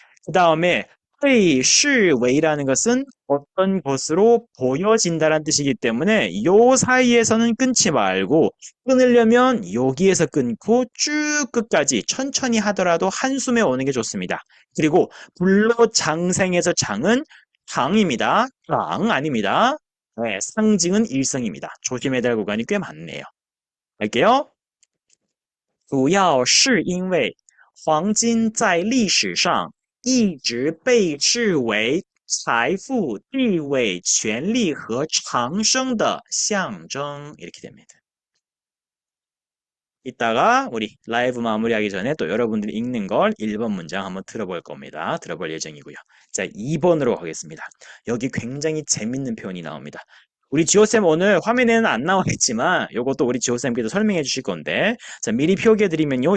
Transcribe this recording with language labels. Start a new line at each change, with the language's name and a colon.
Korean: 그 다음에 의, 시, 웨이라는 것은 어떤 것으로 보여진다는 뜻이기 때문에 요 사이에서는 끊지 말고 끊으려면 여기에서 끊고 쭉 끝까지 천천히 하더라도 한숨에 오는 게 좋습니다. 그리고 불로장생에서 장은 장입니다. 장 아닙니다. 네, 상징은 일성입니다. 조심해야 될 구간이 꽤 많네요. 갈게요.
Chinese: 主要是因为黄金在历史上一直被视为财富、地位、权力和长生的象征.
Korean: 이렇게 됩니다. 이따가 우리 라이브 마무리하기 전에 또 여러분들이 읽는 걸 1번 문장 한번 들어볼 겁니다. 들어볼 예정이고요. 자, 2번으로 가겠습니다. 여기 굉장히 재밌는 표현이 나옵니다. 우리 지호쌤 오늘 화면에는 안 나와 있지만 이것도 우리 지호쌤께서 설명해 주실 건데 자, 미리 표기해 드리면요.